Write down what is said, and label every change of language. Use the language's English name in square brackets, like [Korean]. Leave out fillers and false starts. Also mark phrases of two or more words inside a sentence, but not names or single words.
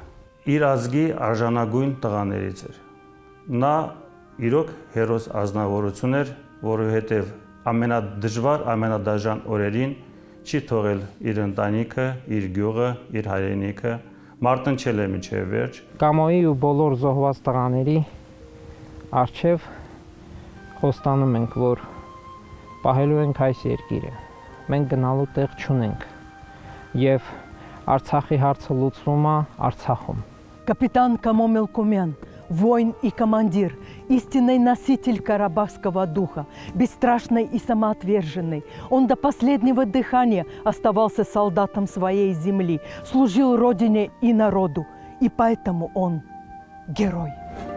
[Armenian] Իր ազգի արժանագույն տղաներից էր։ Նա իրոք հերոս ազնվորություն էր, որովհետև ամենադժվար, ամենադաժան օրերին չի թողել իր ընտանիքը, իր գյուղը, իր հայրենիքը, մարտնչել է մինչև վերջ։ Կամոյի ու բոլոր զոհված տղաների առջև խոստանում ենք, որ պահելու ենք այս երկիրը, մենք գնալու տեղ չունենք։ Եվ Արցախի հարցը լուծվում է Արցախում։ [Russian] Капитан Камо Мелкумян, воин и командир, истинный носитель карабахского духа, бесстрашный и самоотверженный. Он до последнего дыхания оставался солдатом своей земли, служил родине и народу, и поэтому он герой.